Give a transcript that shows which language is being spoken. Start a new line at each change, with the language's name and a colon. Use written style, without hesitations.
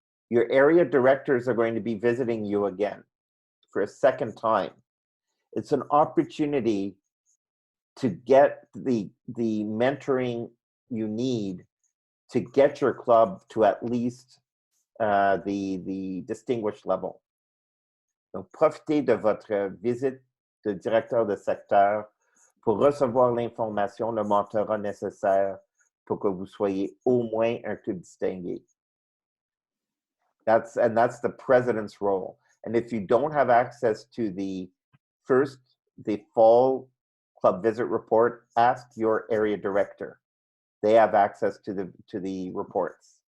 English: Your area directors are going to be visiting you again for a second time. It's an opportunity to get the mentoring you need to get your club to at least the distinguished level.
French: Donc, profitez de votre visite de directeur de secteur pour recevoir l'information, le mentorat nécessaire pour que vous soyez au moins un club distingué.
English: That's the president's role. And if you don't have access to the fall club visit report, ask your area director. They have access to the reports.